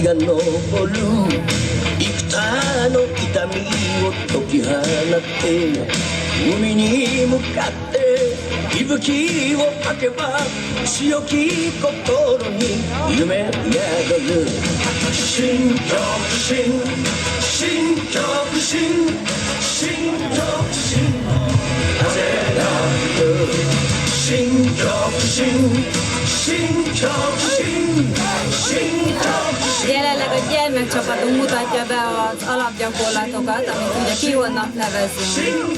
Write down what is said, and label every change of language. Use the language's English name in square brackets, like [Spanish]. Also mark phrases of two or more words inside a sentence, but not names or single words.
[Japanese] が昇る幾多の痛みを解き放って海に向かって息吹を吐けば強き心に夢宿る新極真新極真新極真風が吹く新極真新極真新極 [Hungarian] Jelenleg a gyermekcsapatunk mutatja be az alapgyakorlatokat, amit ugye kihonnak nevezünk.